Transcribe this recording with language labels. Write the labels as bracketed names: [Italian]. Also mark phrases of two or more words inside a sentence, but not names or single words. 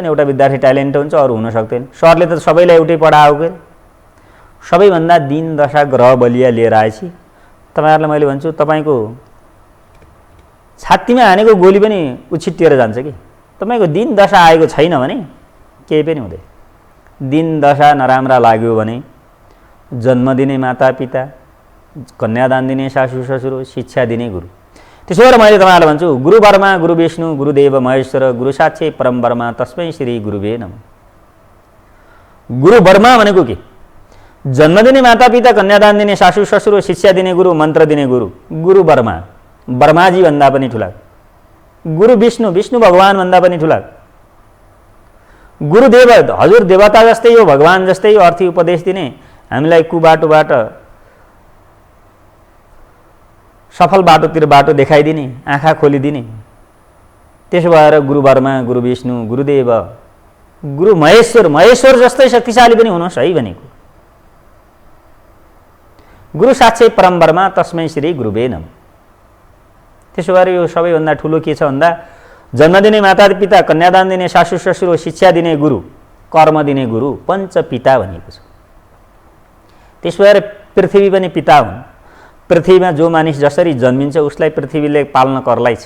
[Nepali] एउटा विद्यार्थी ट्यालेन्ट हुन्छ, अरू हुन सक्दैन। सरले त सबैलाई एउटै पढाएको के, सबैभन्दा दिन दशा ग्रह बलिया लिएर आएपछि तपाईँहरूलाई मैले भन्छु, तपाईँको छातीमा हानेको गोली पनि उछिट्टिएर जान्छ कि। तपाईँको दिन दशा आएको छैन भने केही पनि हुँदैन। दिन दशा नराम्रा लाग्यो भने जन्म दिने मातापिता, कन्यादान दिने सासू ससुर, शिक्षा दिने गुरु। त्यसो भएर मैले तपाईँहरूलाई भन्छु, [Sanskrit] गुरु ब्रह्मा गुरु विष्णु गुरुदेव महेश्वर गुरु साक्षात् परम ब्रह्म तस्मै श्री गुरुवे नमः। [Nepali] गुरु ब्रह्मा भनेको के? जन्म दिने मातापिता, कन्यादान दिने सासू ससुर, शिक्षा दिने गुरु, मन्त्र दिने गुरु। गुरु ब्रह्मा, ब्रह्माजी भन्दा पनि ठुला। गुरु विष्णु, विष्णु भगवान भन्दा पनि ठुला। गुरुदेव हजुर देवता जस्तै हो, भगवान जस्तै हो, अर्थी उपदेश दिने, हामीलाई कुबाटोबाट सफल बाटोतिर बाटो देखाइदिने, आँखा खोलिदिने। त्यसो भएर गुरु ब्रह्मा गुरु विष्णु गुरुदेव गुरु महेश्वर, महेश्वर जस्तै शक्तिशाली पनि हुनुहोस् है भनेको। [Sanskrit] गुरु साक्षात् परम ब्रह्म तस्मै श्री गुरुवे नमः। [Nepali] त्यसो भएर यो सबैभन्दा ठुलो के छ भन्दा, जन्म दिने मातापिता, कन्यादान दिने सासू ससुर, शिक्षा दिने गुरु, कर्म दिने गुरु, पञ्च पिता भनेको छ। त्यसो भएर पृथ्वी पनि पिता हुन्। पृथ्वीमा जो मानिस जसरी जन्मिन्छ उसलाई पृथ्वीले पाल्न करलाई छ।